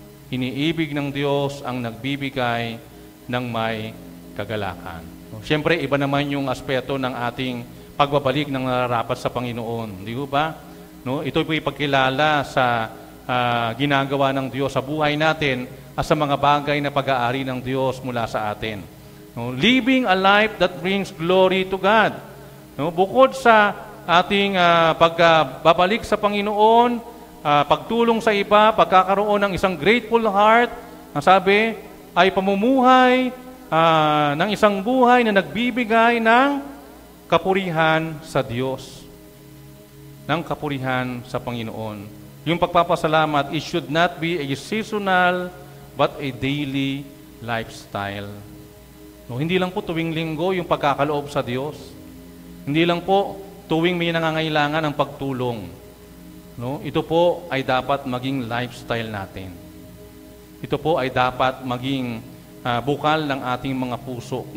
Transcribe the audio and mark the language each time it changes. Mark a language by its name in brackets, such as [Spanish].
[Filipino] Iniibig ng Diyos ang nagbibigay ng may kagalakan. No? Siyempre, iba naman yung aspeto ng ating pagbabalik ng nararapat sa Panginoon. Di ba? No? Ito po ipagkilala sa ginagawa ng Diyos sa buhay natin at sa mga bagay na pag-aari ng Diyos mula sa atin. No? [English] Living a life that brings glory to God. No? [Filipino] Bukod sa ating pagbabalik sa Panginoon, pagtulong sa iba, pagkakaroon ng isang [English] grateful heart, [Filipino] ang sabi ay pamumuhay ng isang buhay na nagbibigay ng kapurihan sa Diyos. ng kapurihan sa Panginoon. Yung pagpapasalamat, [English] it should not be a seasonal but a daily lifestyle. [Filipino] No, hindi lang po tuwing linggo yung pagkakaloob sa Diyos. Hindi lang po tuwing may nangangailangan ng pagtulong. No, ito po ay dapat maging lifestyle natin. Ito po ay dapat maging bukal ng ating mga puso.